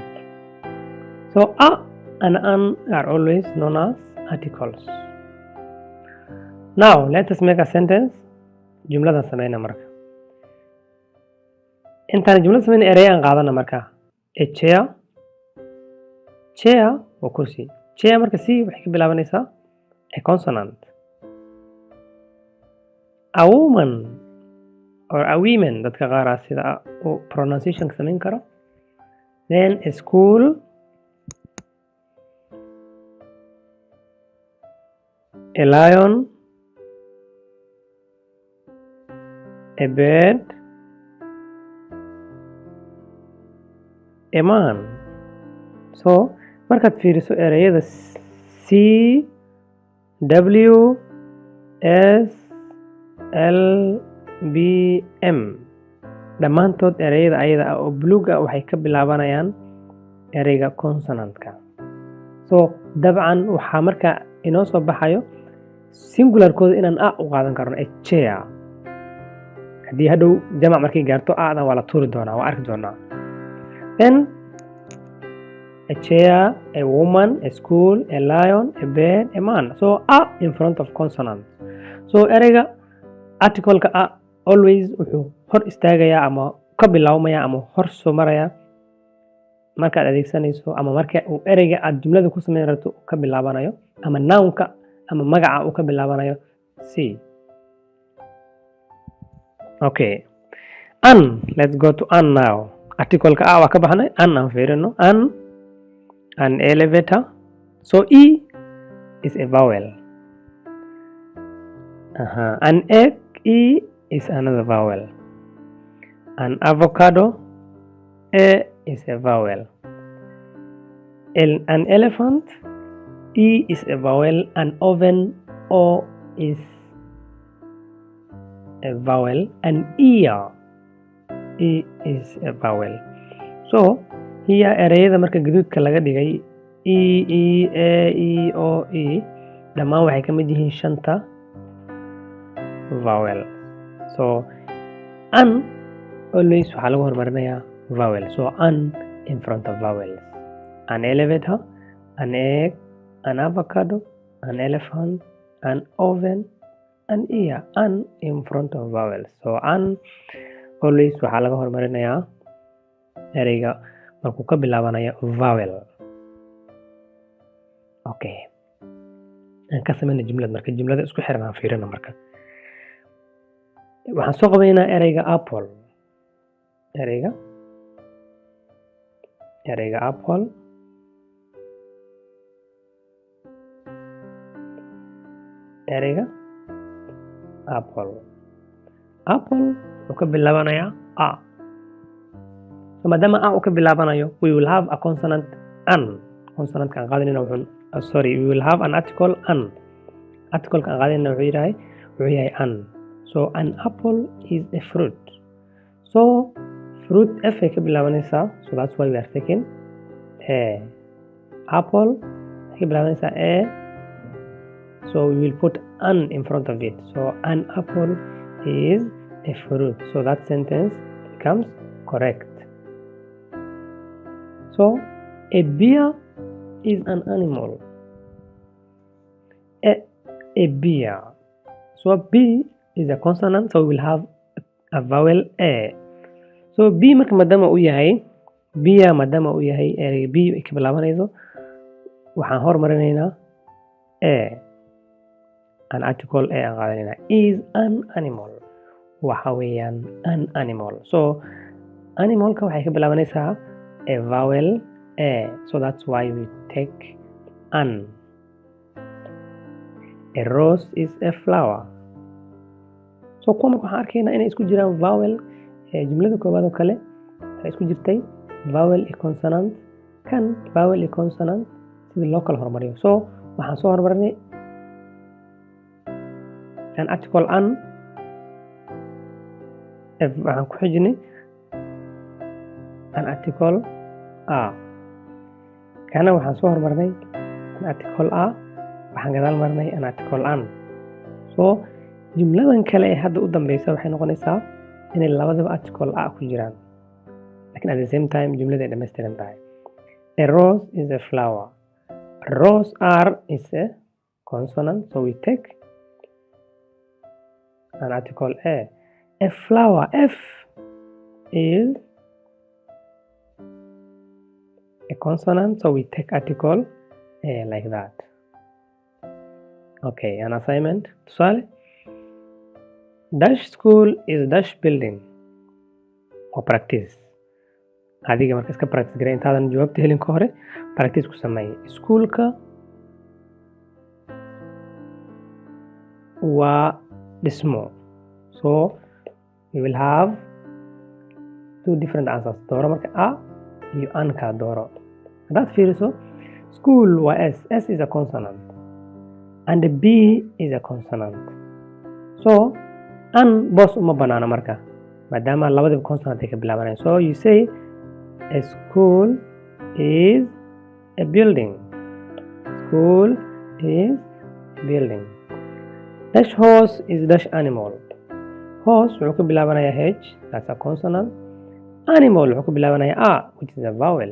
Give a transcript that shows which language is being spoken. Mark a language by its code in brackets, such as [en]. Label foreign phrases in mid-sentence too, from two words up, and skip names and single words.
[en] So a and an are always known as articles. Now let us make a sentence. [so] jumladan sameyna marka intaan jumlada sameyna ereyaan qaadana marka [en] a chair [so] waa kursi. chair marka si waxay ka bilaabanaysaa [en] a consonant. A woman or a women [so] dadka qaar sida pronunciation sameyn karo. [en] Then a school, a lion, a bird, a man. [so] So markaad fiiriso ereyada C W S L B M dhammaantood ereyada ayada ah oo buluug ah waxay ka bilaabanayaan ereyga consonant-ka. So dabcan waxaa marka inoo soo baxayo singularkooda inaan a u qaadan karno [en] a chair. [so] haddii hadhow jamac markay gaarto a-dan waa la tuuri doonaa waa arki doonaa. [en] Then a chair, a woman, a school, a lion, a bird, a man. So a in front of consonant. [so] So ereyga article-ka [en] a always [so] wuxuu hor istaagayaa ama ka bilaabmaya ama hor soo maraya markaad adeegsanayso ama marka uu ereyga aad jumlada ku sameyn rabto ka bilaabanayo ama noun-ka ama magaca uu ka bilaabanayo c. [en] Okay. An, let's go to an now. [so] Article-ka a waa ka baxnay an aan fiirino [en] an elevator. So e is a vowel. An egg, e is another vowel. An avocado, a is a vowel. An elephant, e is a vowel. An oven, o is a vowel. An ear, e is a vowel. So here [so] ereyada marka gaduudka laga dhigay e a e o e dhammaan waxay ka mid yihiin shanta vowel. [en] So an always [so] waxaa lagu horumarinayaa vowel. [en] So an in front of vowels. An elevator, an egg, an avocado, an elephant, an oven, an ear. An in front of vowels. So an always [so] waxaa laga horumarinayaa ereyga markuu ka bilaabanayo vowel. [en] Okay. [so] aan ka sameyna jumlad marka jumlada isku xiran aan fiirino marka waxaan soo qabaynaa ereyga apple. ereyga ereyga apple, ereyga apple. Apple wuxuu ka bilaabanayaa a. So maadaama a uu ka bilaabanayo, [en] we will have a consonant an. Consonant [so] kan qaadanayna [en] we will have an article an. [so] Article kan qaadanayna wuxuu yahay an. [en] So an apple is a fruit. So fruit f [so] ay ka bilaabanaysaa, [en] so that's why we are taking a. Apple [so] ay ka bilaabanaysaa [en] a, so we will put an in front of it. So an apple is a fruit. So that sentence becomes correct. So a bear is an animal. A bear. So B is a consonant, so we will have a vowel A. [so] So B marka maadaama uu yahay, bear maadaama uu yahay ereyga B ay ka bilaabanayso, waxaan hormarinaynaa A. [en] An article A [so] aan qaadanayna. [en] Is an animal. [so] Waxa weeyaan [en] an animal. [so] So animalka waxay ka bilaabanaysaa [en] a vowel A. So that's why we take an. A rose is a flower. [so] So kuwa marka waxaan arkaynaa inay isku jiraan vowel. Jumlada koowaad oo kale waxay isku jirtay vowel iyo consonant. Kan vowel iyo consonant sidii loo kala hormariyo. So waxaan soo hormarinay [en] an article an, [so] waxaan ku xijinay [en] an article a. [so] Kana waxaan soo hormarnay [en] an article a, [so] waxaan gadaal marnay [en] an article an. [so] So jumladan kale ee hadda u dambeysa waxay noqonaysaa inay labadaba [en] article a [so] ku jiraan, laakiin [en] at the same time [so] jumlada ay dhammaystiran tahay. [en] A rose is a flower. Rose r is a consonant, so we take an article a. A flower f is a consonant, so we take article a like that. Okay, an assignment. Tusaale, dash school is dash building. Or practice. [so] Adiga marka iska practice garay intaadan jawaabta helin ka hore practice ku sameey. Schoolka waa dhismo. [en] So we will have two different answers. [so] Dooro marka a iyo an ka dooro. Haddaad fiiriso, school waa s. [en] S is a consonant and B is a consonant. [so] So [en] an boss [so] uma banaana marka maadaama labadaba consonant ay ka bilaabanayaan. [en] So you say a school is a building. School is a building. Dash horse is dash animal. [so] Horse wuxuu ka bilaabanayaa H, [en] that's a consonant. Animal [so] wuxuu ka bilaabanayaa [en] A, which is a vowel.